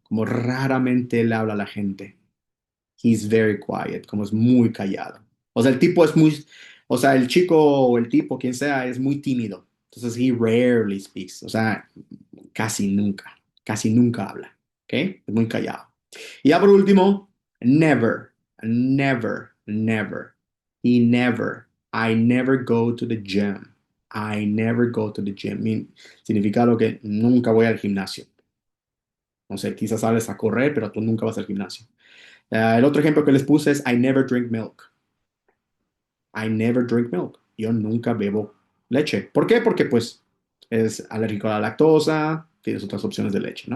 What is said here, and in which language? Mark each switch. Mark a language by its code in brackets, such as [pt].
[es] Como raramente él habla a la gente. [en] He's very quiet, [es] como es muy callado. O sea, el tipo es muy, o sea, el chico o el tipo, quien sea, es muy tímido. [en] Entonces, he rarely speaks. [es] O sea, casi nunca habla. ¿Ok? Es muy callado. Y ya por último, never, never, never. [en] He never, I never go to the gym. I never go to the gym. [es] Significa lo que nunca voy al gimnasio. No sé, quizás sales a correr, pero tú nunca vas al gimnasio. El otro ejemplo que les puse es [en] I never drink milk. I never drink milk. [es] Yo nunca bebo leche. ¿Por qué? Porque pues es alérgico a la lactosa, tienes otras opciones de leche, ¿no?